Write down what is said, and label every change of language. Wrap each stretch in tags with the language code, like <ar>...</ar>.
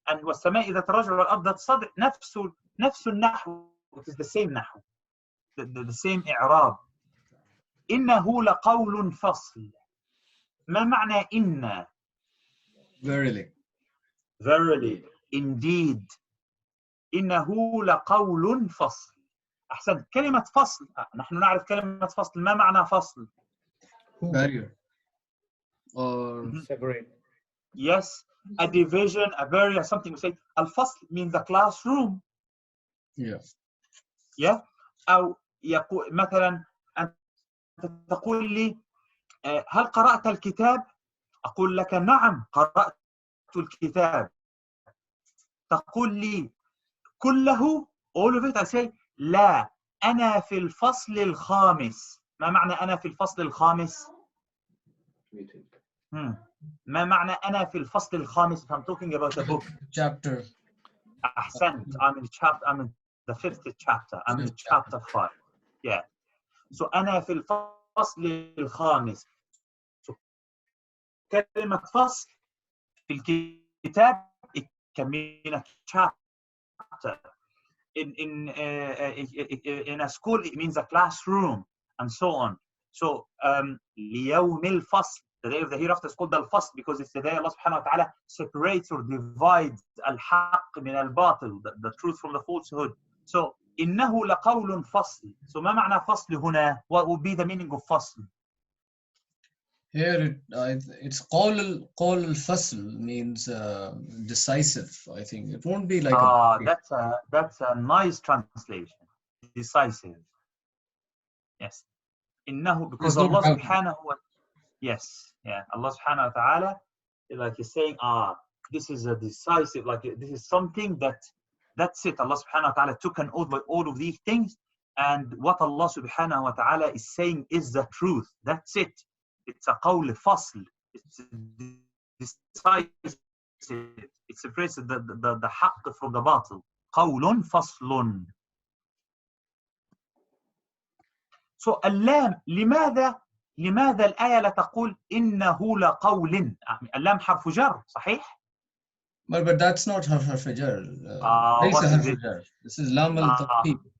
<ar>And والسماء ذات الرجع والأرض ذات الصدع. نفس النحو.</ar> <en>It is the same نحو. The same إعراب.</en> <ar>إنه لقول فصل. ما معنى إن؟</ar> <en>Verily.</en> <ar>Verily. Indeed. إنه لقول فصل. أحسن. كلمة فصل. نحن نعرف كلمة فصل. ما معنى فصل؟</ar> <en>Barrier. Or separate. Yes. A division, a barrier, something. We say الفصل means the classroom. yeah. Yeah.</en> <ar>أو يقول مثلا أنت تقول لي هل قرأت الكتاب؟ أقول لك نعم قرأت الكتاب. تقول لي كله all of it. I say لا أنا في الفصل الخامس. ما معنى أنا في الفصل الخامس؟ ما معنى أنا في الفصل الخامس?</ar> <en>If I'm talking about a book. Chapter. أحسنت. I'm in the 5th chapter. I'm in chapter 5. Yeah.</en> <ar>So أنا في الفصل الخامس.</ar> <en>So كلمة فصل في الكتاب it can mean a chapter. In a school it means a classroom and so on. So ليوم الفصل, the day of the hereafter is called الفصل because it's the day Allah subhanahu wa ta'ala separates or divides الحق من الباطل, the truth from the falsehood.</en> <ar>So إنه لقول فصل. So ما معنى فصل هنا?</ar> <en>What would be the meaning of فصل? Here it's قول الفصل means decisive. I think it won't be like that's a nice translation. Decisive. Yes. إنه because Allah subhanahu wa yes, yeah, Allah subhanahu wa ta'ala like he's saying this is a decisive, like this is something that's it. Allah subhanahu wa ta'ala took an oath by all of these things, and what Allah subhanahu wa ta'ala is saying is the truth. That's it. It's a qawl fasl. It's decisive. It separates the haqq from the batil. Qawlun faslun.</en> <ar>So اللام لماذا الآية لا تقول إنه لقول؟ اللام حرف جر صحيح؟</ar> <en>But that's not حرف جر. What is it?</en> <ar>This is لام التوكيد.</ar>